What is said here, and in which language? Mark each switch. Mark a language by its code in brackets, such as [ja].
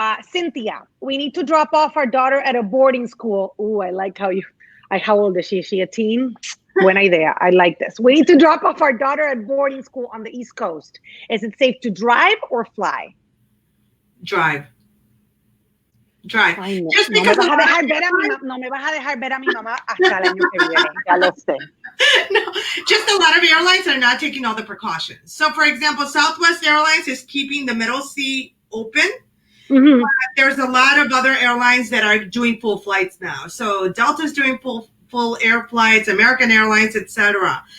[en] Cynthia, we need to drop off our daughter at a boarding school. Ooh, I like how old is she? Is she a teen? [es] Buena idea. [en] I like this. We need to drop off our daughter at boarding school on the East Coast. Is it safe to drive or fly? Drive. [es] Ay, no. [en] Just because [es] no me vas a dejar ver a mi mamá hasta el año que viene. Ya lo sé. [en] No, just a lot of airlines are not taking all the precautions. So, for example, Southwest Airlines is keeping the middle seat open. Mm-hmm. There's a lot of other airlines that are doing full flights now. So Delta's doing full air flights, American Airlines, etc.